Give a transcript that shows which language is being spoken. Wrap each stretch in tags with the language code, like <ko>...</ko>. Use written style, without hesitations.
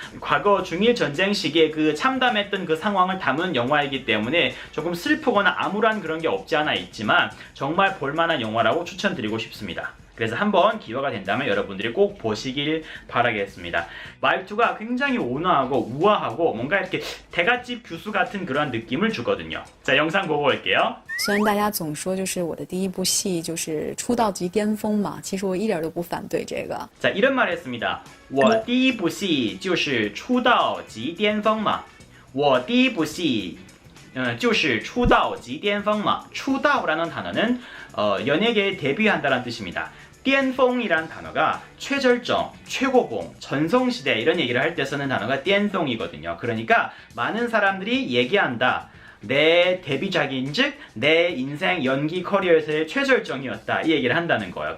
<ko>과거 중일 전쟁 시기에 그 참담했던 그 상황을 담은 영화이기 때문에 조금 슬프거나 암울한 그런 게 없지 않아 있지만 정말 볼만한 영화라고 추천드리고 싶습니다. 그래서 한번 기회가 된다면 여러분들이 꼭 보시길 바라겠습니다. 말투가 굉장히 온화하고 우아하고 뭔가 이렇게 대갓집 교수 같은 그런 느낌을 주거든요. 자, 영상 보고 올게요.</ko> <zh>虽然大家总说就是我的第一部戏就是出道即巅峰嘛，其实我一点都不反对这个。</zh> <ko>자, 이런 말 했습니다.</ko> <zh>我第一部戏就是出道即巅峰嘛。我第一部戏就是出道即巅峰嘛。</zh> <ko>出道라는 단어는 연예계에 데뷔한다는 뜻입니다. 巅峰이란 단어가 최절정, 최고봉, 전성시대 이런 얘기를 할 때 쓰는 단어가 巅峰이거든요. 그러니까 많은 사람들이 얘기한다. 내 데뷔작인즉 내 인생 연기 커리어에서의 최절정이었다 이 얘기를 한다는 거예요.</ko>